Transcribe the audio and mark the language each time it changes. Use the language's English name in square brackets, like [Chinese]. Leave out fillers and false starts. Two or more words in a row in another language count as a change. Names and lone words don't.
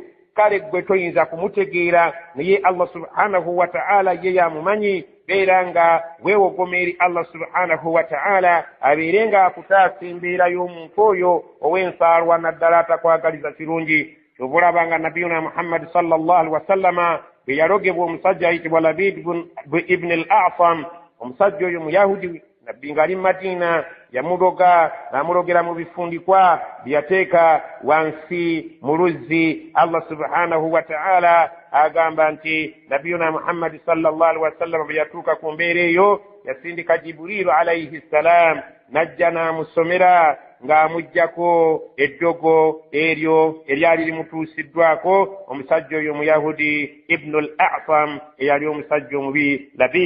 [Ganda] kale gwe toyinza kumutegeera naye Allah [Arabic] subhanahu wa ta'ala [Ganda] ye yamumanyi beera nga weewogome eri Allah [Arabic] subhanahu wa ta'ala [Ganda] abeerenga akutaasa embeera y'omuntu oyo ow'ensaalwa naddala atakwagaliza kirungi kyobulaba nga nabiyuna Muhammad [Arabic] sallallahu alaihi wasallama [Ganda] bwe yalogebwa omusajja ayitibwa Labid ibn al-A'sam omusajja oyo muyahudi nabbi ng'ali mu Madina yamuloga n'amulogera mu bifundikwa byateeka wansi mu luzzi Allah [Arabic] subhanahu wa ta'ala [Ganda] agamba nti nabiyuna Muhammad [Arabic] sallallahu alaihi wasallam [Ganda] bwe yatuuka ku mbeera eyo yasindika Jibrilu [Arabic] alayhi salam [Ganda] najja n'amusomera ng'amuggyako eddogo eryo eryali limutuusiddwako omusajja oyo Muyahudi Ibn al-A'sam eyali omusajja omubi Labid.